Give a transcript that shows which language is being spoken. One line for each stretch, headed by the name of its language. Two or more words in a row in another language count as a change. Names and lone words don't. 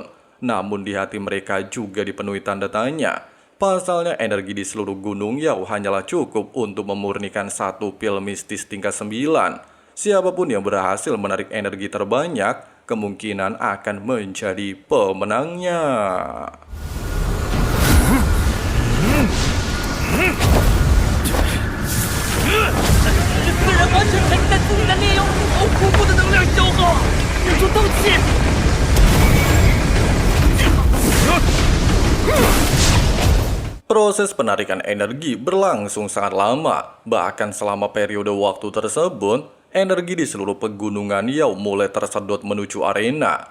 Indonesian: Namun di hati mereka juga dipenuhi tanda tanya. Pasalnya energi di seluruh Gunung Yao hanyalah cukup untuk memurnikan satu pil mistis tingkat 9. Siapapun yang berhasil menarik energi terbanyak, kemungkinan akan menjadi pemenangnya.
Chinese: 此人完全沉浸在自己的炼药术后，恐怖的能量消耗，忍住斗气。
Indonesian: Proses penarikan energi berlangsung sangat lama. Bahkan selama periode waktu tersebut, energi di seluruh pegunungan Yao mulai tersedot menuju arena.